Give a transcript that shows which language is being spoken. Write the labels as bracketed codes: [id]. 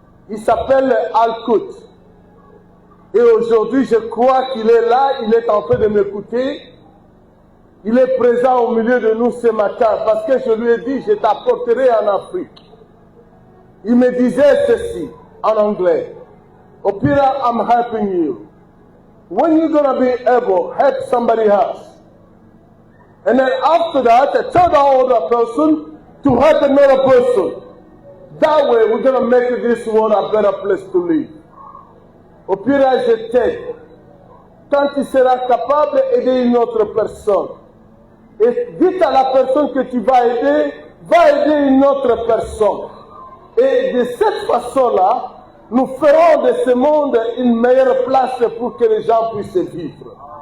[fr] Il s'appelle Al-Kout. Et aujourd'hui, je crois qu'il est là, il est en train de m'écouter. Il est présent au milieu de nous ce matin parce que je lui ai dit, je t'apporterai en Afrique. Il me disait ceci en anglais. [en] Opira, I'm helping you. When you're going to be able, help somebody else. And then after that, tell the other person to help another person. That way, we're going to make this world a better place to live. [fr] Au pire, je t'aide. Quand tu seras capable d'aider une autre personne, et dites à la personne que tu vas aider une autre personne. Et de cette façon-là, nous ferons de ce monde une meilleure place pour que les gens puissent vivre.